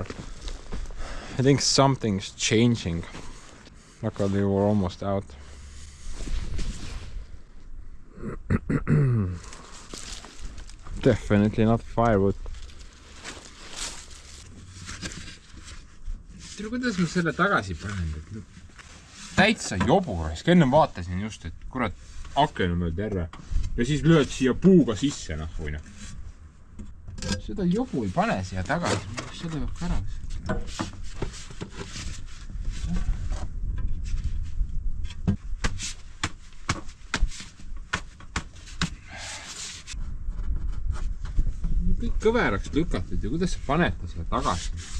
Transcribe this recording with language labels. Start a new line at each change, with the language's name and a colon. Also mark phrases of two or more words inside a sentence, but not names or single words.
English: I think something's changing. Luckily we're almost out. Definitely not firewood.
Estonian: tere, kuidas ma selle tagasi panen? Täitsa jobu, sest enne vaatasin just, et kurat, aken on mööda järve. Ja siis lööd siia puuga sisse, noh, või noh. Seda jobu ei pane siia tagasi. Seda peab ka ära. Kõik kõveraks lükatud ja kuidas sa panete siia tagasi?